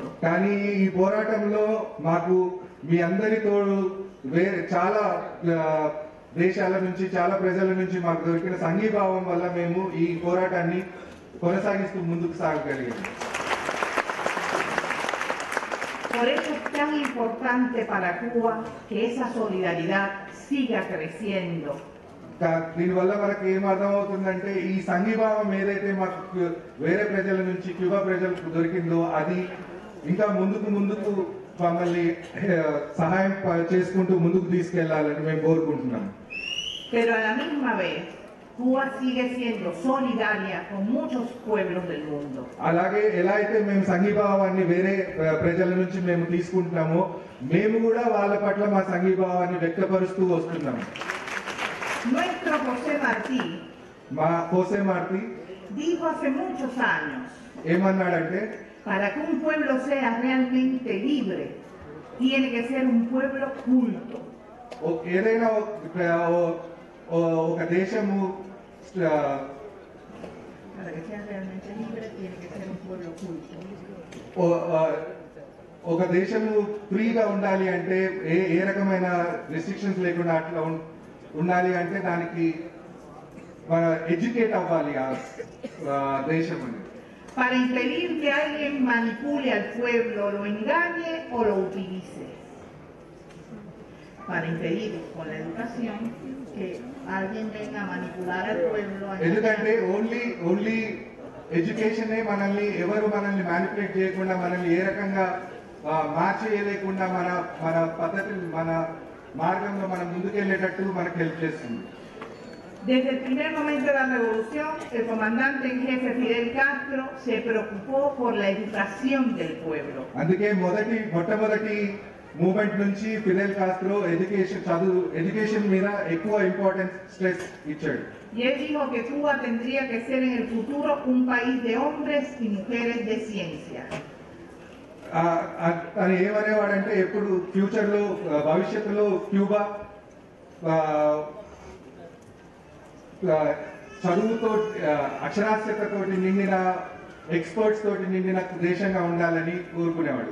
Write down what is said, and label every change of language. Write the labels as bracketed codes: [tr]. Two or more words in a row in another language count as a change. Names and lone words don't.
[te] కానీ ఈ పోరాటంలో మాకు మీ అందరి తోడు చాలా దేశాల నుంచి చాలా ప్రజల నుంచి మాకు దొరికిన సంఘీభావం వల్ల మేము ఈ పోరాటాన్ని కొనసాగిస్తూ ముందుకు సాగగలిగాము. [es] Por eso es tan importante para Cuba que esa solidaridad siga creciendo. [te] దీనివల్ల మనకు ఏం అర్థమవుతుందంటే ఈ సంఘీభావం ఏదైతే మాకు వేరే ప్రజల నుంచి క్యూబా ప్రజలకు దొరికిందో అది ఇంకా ముందుకు మమ్మల్ని సహాయం చేసుకుంటూ ముందుకు తీసుకెళ్లాలని మేము కోరుకుంటున్నాము. [es] Pero a la misma vez Cuba sigue siendo solidaria con muchos pueblos del mundo. [te] అలాగే ఎలా అయితే మేము సంఘీభావాన్ని వేరే ప్రజల నుంచి మేము తీసుకుంటున్నామో మేము కూడా వాళ్ళ పట్ల మా సంఘీభావాన్ని వ్యక్తపరుస్తూ వస్తున్నాము. [es] Nuestro José Martí dijo hace muchos años, [te] ఏమన్నాడంటే [es] para que un pueblo sea realmente libre, tiene que ser un pueblo culto. [te] ఏదైనా ఒక దేశము [es] Para que sea realmente libre, tiene que ser un pueblo culto. [te] ఒక దేశము ఫ్రీగా ఉండాలి అంటే ఏ రకమైన రెస్ట్రిక్షన్స్ లేకుండా అట్లా ఉండాలి అంటే దానికి మన ఎడ్యుకేట్ అవ్వాలి ఆ దేశం అని. [es] Para impedir que alguien manipule al pueblo, lo engañe o lo utilice. Para impedir con la educación que alguien venga a manipular al pueblo. [te] ఎందుకంటే [en] only education [te] మనల్ని మ్యానిపులేట్ చేయకుండా మనల్ని ఏ రకంగా మార్చేయలేకుండా మన పద్ధతి మన మార్గంలో మనం ముందుకెళ్ళేటట్టు మనకు హెల్ప్ చేస్తుంది. [es] Desde el primer momento de la revolución, el comandante en jefe Fidel Castro se preocupó por la educación del pueblo. [te] అందుకే మొట్టమొదటి మూవ్మెంట్ నుంచి ఫిడెల్ కాస్ట్రో ఎడ్యుకేషన్ మీద ఎక్కువ [en] importance stress [te] ఇచ్చాడు. [es] Y él dijo que Cuba tendría que ser en el futuro un país de hombres y mujeres de ciencia. [te] తను ఏమనేవాడంటే ఎప్పుడు ఫ్యూచర్లో భవిష్యత్తులో క్యూబా చదువుతో అక్షరాస్యతతోటి నిండిన ఎక్స్పర్ట్స్ తోటి నిండిన దేశంగా ఉండాలని కోరుకునేవాడు.